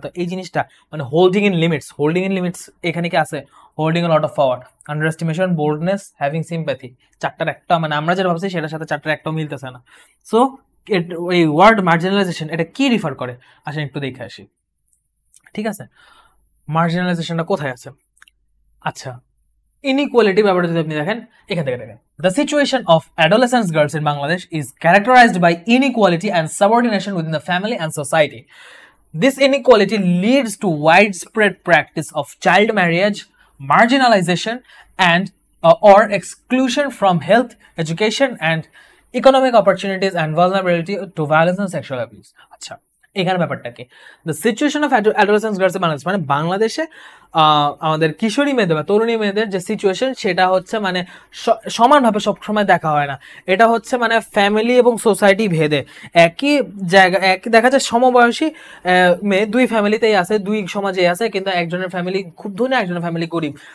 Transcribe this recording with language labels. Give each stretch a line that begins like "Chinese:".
Bangla: তো এই জিনিসটা মানে holding in limits, holding in limits এখানে কি আছে,
English: holding a lot of power,
Bangla: under estimation, boldness, having sympathy, চারটার একটা মানে আমরা যেটা ভাবছি সেটার সাথে চারটার একটাও মিলতেছে না। সো এই ওয়ার্ড মার্জিনালাইজেশন এটা কি রিফার করে আসেন একটু দেখে আসি, ঠিক আছে। মার্জিনালাইজেশনটা কোথায় আছে? আচ্ছা ইনইকুয়ালিটি ব্যাপারটা যদি আপনি দেখেন, এখান থেকে দেখেন,
English: the situation of adolescent girls in Bangladesh is characterized by inequality and subordination within the family and society. This inequality leads to widespread practice of child marriage, marginalization, and or exclusion from health, education, and economic opportunities, and vulnerability to violence and sexual abuse.
Bangla: আচ্ছা, এখানে ব্যাপারটা কি,
English: the situation of adolescence girls in Bangladesh,
Bangla: মানে বাংলাদেশে আমাদের কিশোরী মেয়েদের বা তরুণী মেয়েদের যে সিচুয়েশন, সেটা হচ্ছে মানে সমানভাবে সবসময় দেখা হয় না। এটা হচ্ছে মানে ফ্যামিলি এবং সোসাইটি ভেদে একই জায়গা, একই দেখা যায় সমবয়সী মেয়ে দুই ফ্যামিলিতেই আছে, দুই সমাজেই আছে, কিন্তু একজনের ফ্যামিলি খুব ধনী, একজনের ফ্যামিলি গরিব।